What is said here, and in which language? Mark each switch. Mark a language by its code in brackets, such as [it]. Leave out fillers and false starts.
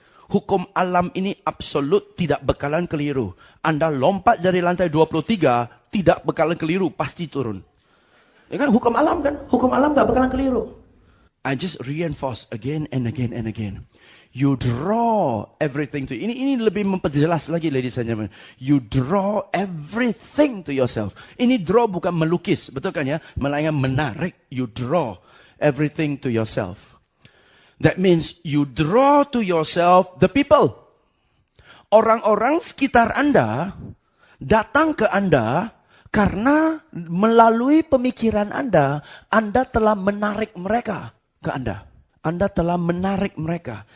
[id] Hukum alam ini absolut, tidak bakalan keliru. Anda lompat dari lantai 23, tidak bakalan keliru, pasti turun. Ya kan, hukum alam kan? Hukum alam gak bakalan keliru. [en] I just reinforce again and again and again. You draw everything to [id] ini lebih memperjelas lagi, [en] ladies and gentlemen. You draw everything to yourself. [id] Ini draw bukan melukis, betul kan ya? Melainkan menarik. [en] You draw everything to yourself. That means you draw to yourself the people. [id] Orang-orang sekitar Anda datang ke Anda karena melalui pemikiran Anda telah menarik mereka ke Anda. Anda telah menarik mereka.